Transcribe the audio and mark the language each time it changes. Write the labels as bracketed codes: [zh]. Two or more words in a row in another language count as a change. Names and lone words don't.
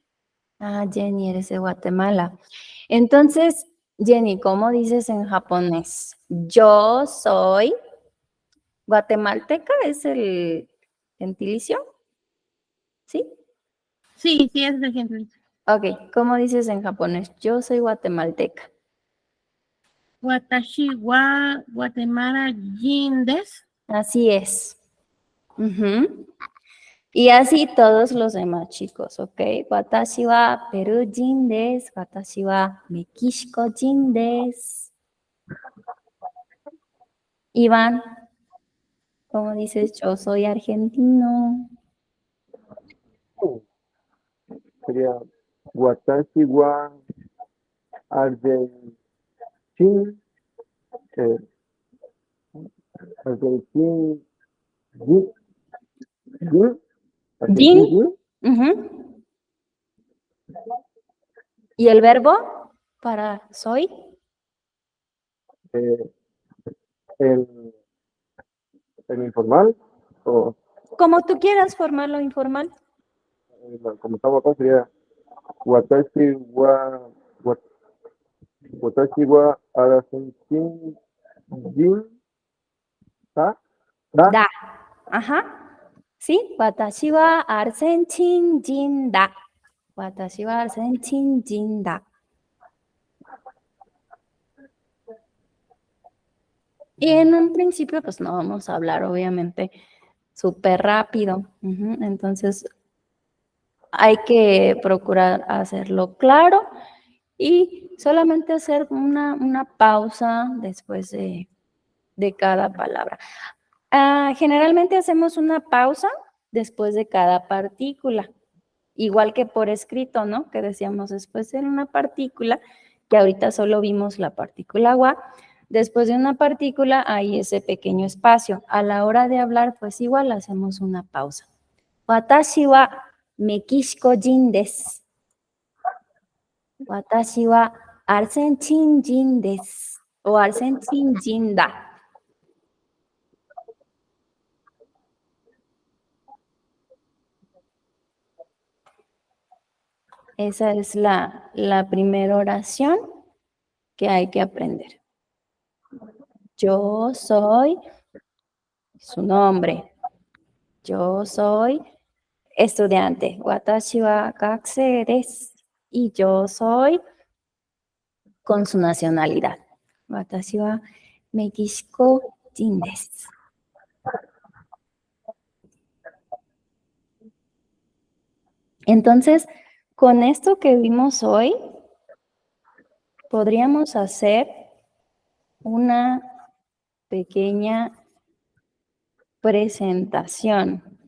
[es] Ah, Jenny, eres de Guatemala. Entonces, Jenny, ¿cómo dices en japonés? Yo soy guatemalteca, ¿es el gentilicio? ¿Sí? Sí, sí, es de gente. Ok, ¿cómo dices en japonés? Yo soy guatemalteca. [ja] 私はグアテマラ人です. [es] Así es. Ujú. Y así todos los demás chicos, ¿ok? [ja] 私はペルー人です。私はメキシコ人です. [es] Iván, ¿cómo dices? Yo soy argentino. [ja] Sería 私はアルゼンチン、eh、アルゼンチン、人、人, Jin. アルゼンチン、人, [es] Ujú. ¿Y el verbo para soy? eh, en, en informal, o Como tú quieras formarlo informal. como estamos acá, sería [ja] 私は、私はアルゼンチン、人、だ、だ, Da. [es] Ajá. ¿Sí? [ja] 私はアルゼンチンだ. 私はアルゼンチンだ. [es] Y en un principio, pues no vamos a hablar, obviamente, súper rápido. Ujú. Entonces, hay que procurar hacerlo claro y solamente hacer una pausa después de cada palabra. Generalmente hacemos una pausa después de cada partícula, igual que por escrito, ¿no? Que decíamos después de una partícula, que ahorita solo vimos la partícula wa, después de una partícula hay ese pequeño espacio. A la hora de hablar, pues igual hacemos una pausa. [ja] 私はメキシコ人です. 私はアルゼンチン人です. O アルゼンチン人だ. [es] Esa es la primera oración que hay que aprender. Yo soy su nombre. Yo soy estudiante. [ja] 私は学生です. [es] Y yo soy con su nacionalidad. [ja] 私はメキシコ人です. [es] Entonces, con esto que vimos hoy, podríamos hacer una pequeña presentación.